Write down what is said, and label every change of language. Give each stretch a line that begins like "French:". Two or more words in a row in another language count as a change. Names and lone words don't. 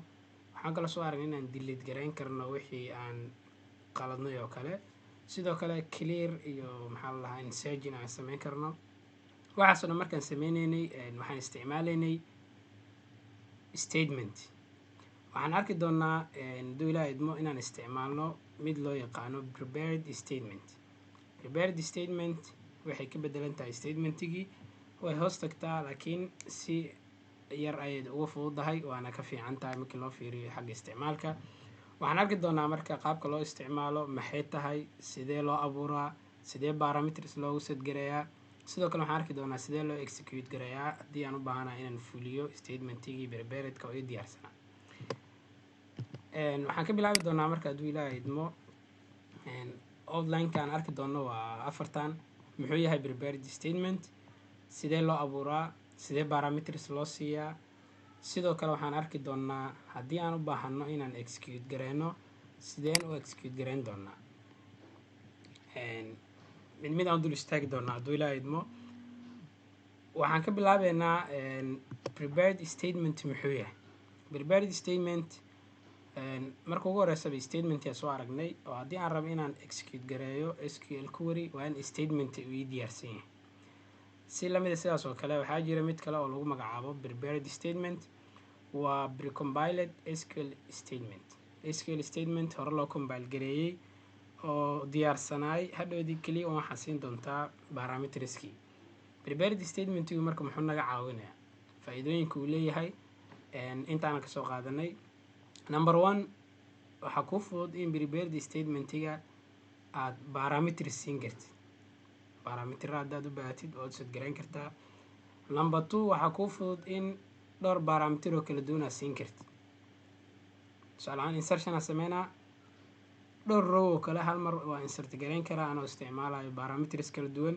Somali: waxaan kala soo aragnay inaan delete gareyn karno wixii aan qaladnay oo kale, sidoo kale clear iyo maxaa la dhahaa insertion aan sameyn karno. waxaas oo dhan markaan sameynaynay waxaan isticmaalaynay statement. waxaan arki doonaa hadduu ilaahay idmo inaan isticmaalno mid loo yaqaano
English: prepared statement. prepared statement
Somali: waxay ka bedelan tahay statementigii, way hoos tagtaa laakiin si yar ayay uga fududahay waana ka fiican tahay markii loo fiiriyo xagga isticmaalka. waxaan arki doonaa marka qaabka loo isticmaalo, maxay tahay, sidee loo abuuraa, sidee parameters loogu set gareeyaa, sidoo kale waxaan arki doonaa sidee loo execute gareeyaa haddii aan u baahanahay inaan fuliyo statementigii preparedka oo ii diyaarsanaa. waxaan ka bilaabi doonaa marka hadduu ilaahay idmo outline-ka aan arki doono waa afartan. muxuu yahay
English: prepared statement,
Somali: sidee loo abuuraa, sidee parameters loo siiyaa, sidoo kale waxaan arki doonaa haddii aan u baahano inaan execute gareyno sideen u execute gareyn doonaa. mid aan dul istaagi doonaa hadduu ilaahay idmo. waxaan ka bilaabeynaa
English: prepared statement
Somali: muxuu yahay.
English: prepared statement
Somali: marka ugu horeysaba statement-yaa soo aragnay, oo haddii aan rabo inaan execute gareeyo
English: SQL query
Somali: waa in statement uu ii diyaarsan yahay. si lamida sidaas oo kale waxaa jira mid kale oo lagu magacaabo
English: prepared statement,
Somali: waa
English: precompiled SQL statement. SQL statement
Somali: hore loo compile gareeyey oo diyaarsanaay, hadhowdii keliya waxaa siin doontaa parameterskii.
English: prepared statement-igu
Somali: marka muxuu naga caawinayaa, faa'iidooyinka uu leeyahay intaana kasoo qaadanay.
English: number one,
Somali: waxaa kuu fudud in
English: prepared statement-iga
Somali: aad parameters siin kartid. parameter haddaad u baahatid ood set gareyn kartaa.
English: number two,
Somali: waxaa kuu fudud in dhowr parameter oo kala duwan aad siin kartid. tusaale ahaan insertion aan sameynaa, dhowr row oo kale hal mar waa insert gareyn karaa anoo isticmaalayo parameters kala duwan.